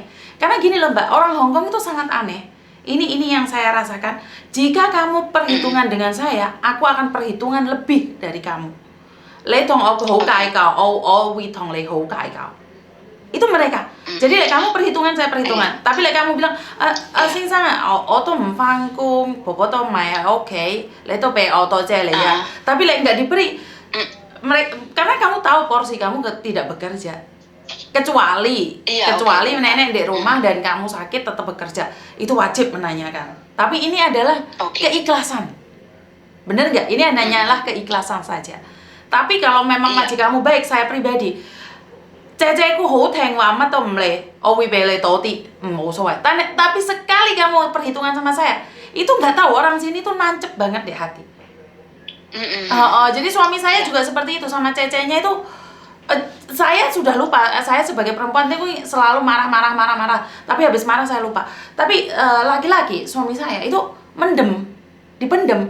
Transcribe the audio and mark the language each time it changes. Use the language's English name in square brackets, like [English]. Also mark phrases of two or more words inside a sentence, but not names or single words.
[Indonesian] Karena gini loh Mbak, orang Hongkong itu sangat aneh. Ini yang saya rasakan. Jika kamu perhitungan dengan saya, aku akan perhitungan lebih dari kamu. [Cantonese] 你同aku好計較，我同你好計較. [Indonesian] Itu mereka. Jadi kamu perhitungan, saya perhitungan. Tapi kamu bilang, [Cantonese] 先生我都唔返工，婆婆都唔喺屋企，你都俾我多謝你 ya. [Indonesian] Tapi nggak diberi, karena kamu tahu porsi kamu tidak bekerja. Kecuali nenek di rumah dan kamu sakit tetap bekerja, itu wajib menanyakan. Tapi ini adalah keikhlasan, bener nggak? Ini hanyalah keikhlasan saja. Tapi kalau memang majikanmu baik, saya pribadi, [Cantonese] 姐姐ku好聽話，乜都唔理，我會俾你多啲，冇所謂. [Indonesian] Tapi sekali kamu perhitungan sama saya, itu nggak tahu orang sini tuh nancep banget di hati. Jadi suami saya juga seperti itu sama cecenya itu. Saya sudah lupa, saya sebagai perempuan itu selalu marah. Tapi habis marah saya lupa. Tapi laki-laki suami saya itu dipendem.